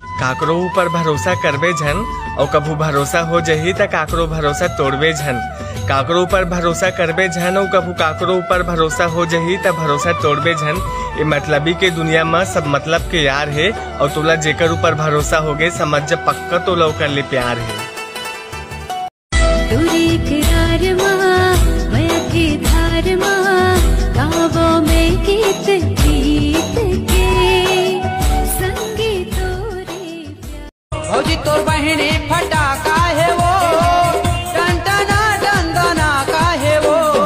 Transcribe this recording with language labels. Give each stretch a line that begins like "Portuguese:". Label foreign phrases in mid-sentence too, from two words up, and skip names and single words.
Chhattisgarhi: काकरो ऊपर भरोसा करबे झन और कभू भरोसा हो जही त काकरो भरोसा तोड़बे झन। काकरो ऊपर भरोसा करबे झन और कभू काकरो ऊपर भरोसा हो जही त भरोसा तोड़बे झन। ये मतलबी के दुनिया में सब मतलब के यार है और तोला जेकर ऊपर भरोसा होगे समझ जा पक्का तोला ओकर ले प्यार है। भौजी तोर बहने फटाका है वो टनटना डंडना का है वो